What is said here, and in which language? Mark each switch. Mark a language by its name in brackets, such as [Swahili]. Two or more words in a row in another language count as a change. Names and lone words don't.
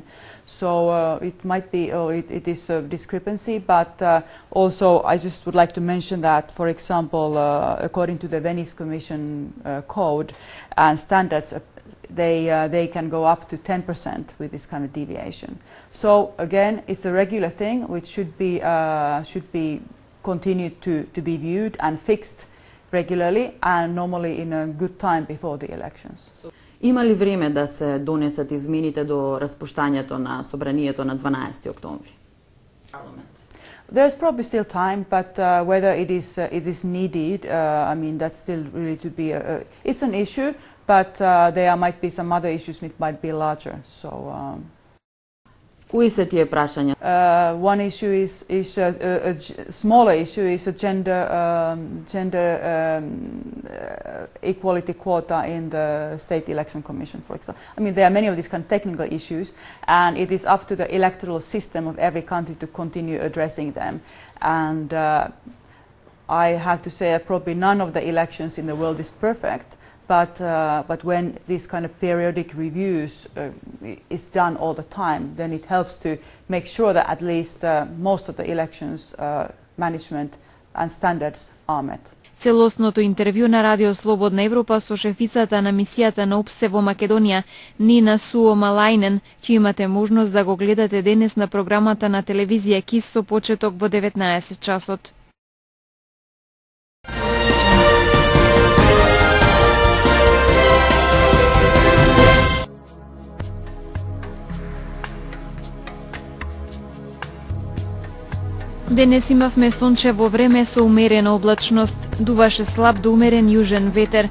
[English] So it might be, it is a discrepancy, but also I just would like to mention that, for example, according to the Venice Commission code and standards, they can go up to 10% with this kind of deviation. So again, it's a regular thing which should be continued to be viewed and fixed regularly and normally in a good time before the elections. [Macedonian] Има ли време да се донесат измените до распуштањето на собранието на 12 октомври? [English] There's probably still time, but whether it is needed, I mean, that's still really to be it's an issue, but there might be some other issues which might be larger. So. [Macedonian] Кои се тие прашања? [English] One issue is a smaller issue is a gender equality quota in the State Election Commission, for example. I mean, there are many of these kind of technical issues, and it is up to the electoral system of every country to continue addressing them. And I have to say that probably none of the elections in the world is perfect. But when this kind of periodic reviews is done all the time, then it helps to make sure that at least most of the elections management and standards are met. [Macedonian] Целосното интервју на Радио Слободна Европа со шефицата на мисијата на ОПСЕ во Македонија, Нина Суомалајнен, ќе имате можност да го гледате денес на програмата на телевизија КИС со почеток во 19 часот. Денес имавме сончево време со умерена облачност, дуваше слаб до умерен јужен ветер.